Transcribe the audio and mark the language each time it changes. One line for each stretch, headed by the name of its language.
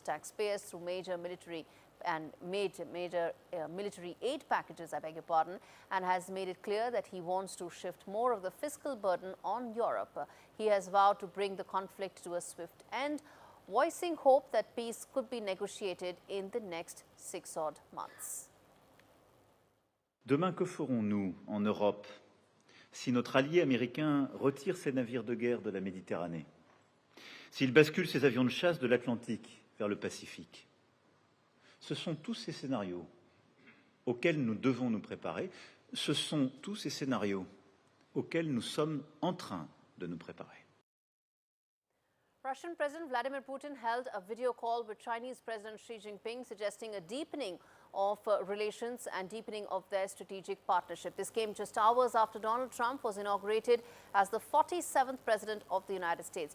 English: taxpayers through major military aid packages, I beg your pardon, and has made it clear that he wants to shift more of the fiscal burden on Europe. He has vowed to bring the conflict to a swift end, voicing hope that peace could be negotiated in the next 6 odd months.
French: Demain, que ferons-nous en Europe si notre allié américain retire ses navires de guerre de la Méditerranée, s'il bascule ses avions de chasse de l'Atlantique vers le Pacifique? Ce sont tous ces scénarios auxquels nous devons nous préparer. Ce sont tous ces scénarios auxquels nous sommes en train de nous préparer.
English: Russian President Vladimir Putin held a video call with Chinese President Xi Jinping, suggesting a deepening of relations and deepening of their strategic partnership. This came just hours after Donald Trump was inaugurated as the 47th President of the United States.